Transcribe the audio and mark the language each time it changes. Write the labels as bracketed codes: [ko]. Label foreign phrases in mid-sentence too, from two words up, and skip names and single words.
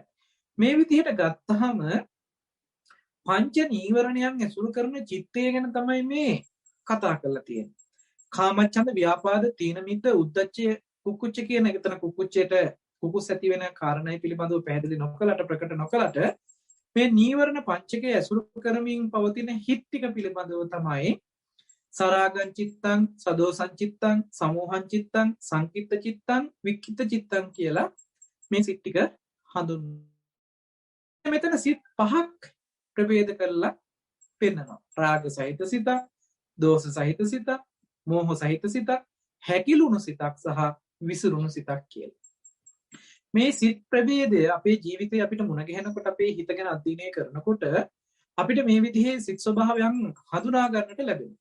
[si] මේ විදිහට ගත්තහම පංච නීවරණයන් ඇසුරු කරන චිත්තය ගැන තමයි මේ කතා කරලා තියෙන්නේ. කාමච්ඡන්ද, ව්‍යාපාද, තීන මිද්ද, උද්ධච්චය, කුක්කුච්ච කියන එකතන කුක්කුච්චයට කුකුස් ඇති වෙන කාරණයි පිළිබඳව පැහැදිලි නොකලට, ප්‍රකට නොකලට මේ නීවරණ පංචකය ඇසුරු කරමින් පවතින හිත් ටික පිළිබඳව තමයි [pi] සරාගං චිත්තං, සදෝසං චිත්තං, සමෝහං චිත්තං, සංකිට්ඨ චිත්තං, වික්ඛිත චිත්තං [si] කියලා මේ සිත් ටික හඳුන්වනවා. මෙතන සිත් පහක් ප්‍රභේද කරලා පෙන්නනවා. රාග සහිත සිතක්, දෝෂ සහිත සිතක්, මෝහ සහිත සිතක්, හැකිලුණු සිතක් සහ විසිරුණු සිතක් කියලා. මේ සිත් ප්‍රභේදය අපේ ජීවිතේ අපිට මුණ ගැහෙනකොට, අපේ හිත ගැන අධ්‍යයනය කරනකොට අපිට මේ විදිහේ සිත් ස්වභාවයන් හඳුනා ගන්නට ලැබෙනවා.